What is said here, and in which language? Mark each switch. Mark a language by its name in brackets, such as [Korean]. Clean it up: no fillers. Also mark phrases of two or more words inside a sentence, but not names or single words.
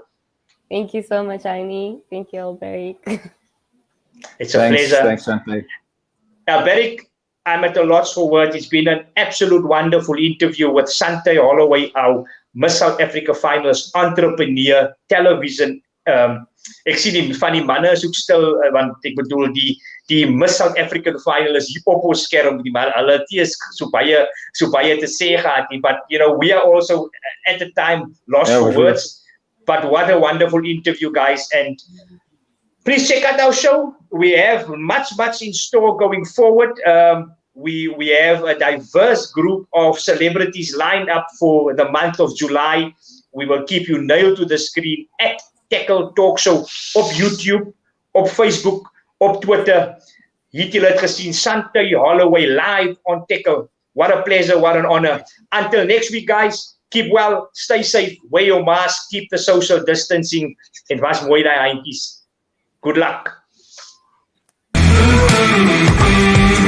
[English] Thank you so much, Aini. Thank you, Alberic. It's a pleasure. Thanks, Shantae. Alberic, I'm at a loss for words. It's been an absolute wonderful interview with Chanté Holloway, our Miss South Africa finalist, entrepreneur, television. [Afrikaans] Ek sien die van die manne is ook stil, want ek bedoel die [English] Miss South African finalists [Afrikaans] hier op ons skerm, die man, hulle het so baie te sê gehad nie, [English] but we are also at the time lost for words. But what a wonderful interview, guys, and please check out our show. We have much in store going forward. We have a diverse group of celebrities lined up for the month of July. We will keep you nailed to the screen at Tekkel Talk Show op YouTube, op Facebook, op Twitter. [Afrikaans] Hier julle het gesien Chanté Holloway [English] live on Tekkel. What a pleasure, what an honor. Until next week, guys, keep well, stay safe, wear your mask, keep the social distancing. [Afrikaans] Het was mooi daai eindjies. [English] Good luck.